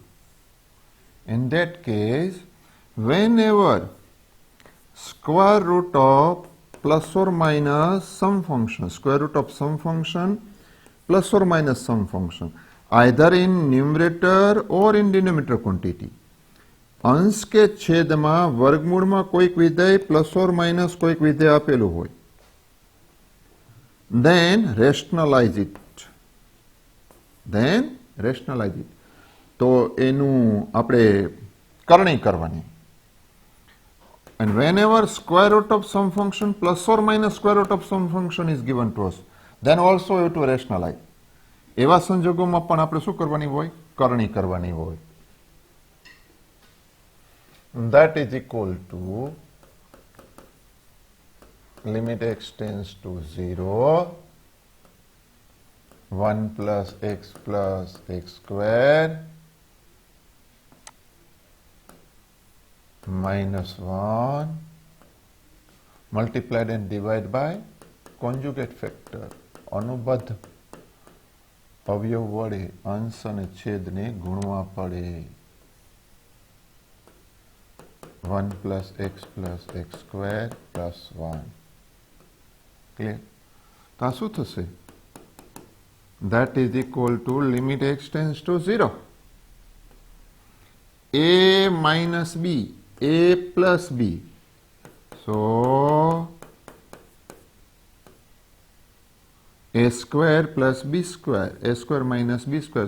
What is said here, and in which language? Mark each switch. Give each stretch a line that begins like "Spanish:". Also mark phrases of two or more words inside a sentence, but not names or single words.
English: In that case, whenever square root of plus or minus some function, square root of some function plus or minus some function, either in numerator or in denominator quantity,
Gujarati: અંશ કે છેદમાં વર્ગમૂળમાં કોઈક વિધેય
English: plus or minus
Gujarati: કોઈક વિધેય આપેલું હોય,
English: then rationalize it.
Gujarati: તો એનું આપણે કરણી કરવાની.
English: And whenever square root of some function plus or minus square root of some function is given to us, then also we have to rationalize.
Gujarati: એવા સંજોગોમાં પણ આપણે શું કરવાની હોય? કરણી કરવાની હોય.
English: That is equal to limit x tends to 0, 1 plus x square minus 1 multiplied and divided by conjugate factor.
Gujarati: અનુબદ્ધ અવયવ વડે અંશ અને છેદને ગુણવા પડે.
English: 1 plus x square plus 1. ક્લિયર?
Gujarati: તો આ શું થશે?
English: That is equal to limit x tends to 0. A minus b, a plus b. So a square plus b square, a square minus b square.